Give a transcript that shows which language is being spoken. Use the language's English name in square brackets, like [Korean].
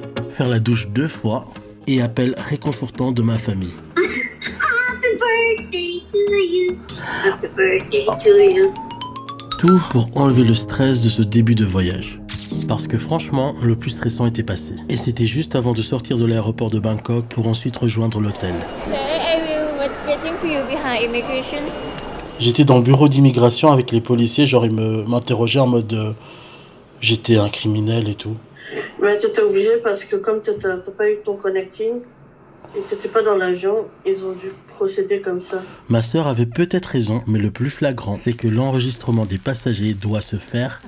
[French] Faire la douche 2 fois et appel réconfortant de ma famille. [English] Happy birthday to you. [French] Tout pour enlever le stress de ce début de voyage. Parce que franchement, le plus stressant était passé. Et c'était juste avant de sortir de l'aéroport de Bangkok pour ensuite rejoindre l'hôtel. [English] Sir, I will waiting for you behind immigration. [French] J'étais dans le bureau d'immigration avec les policiers, genre ils m'interrogeaient en mode j'étais un criminel et tout. Mais tu étais obligé parce que comme tu n'as pas eu ton connecting et tu n'étais pas dans l'avion, ils ont dû procéder comme ça. Ma sœur avait peut-être raison, mais le plus flagrant, c'est que l'enregistrement des passagers doit se faire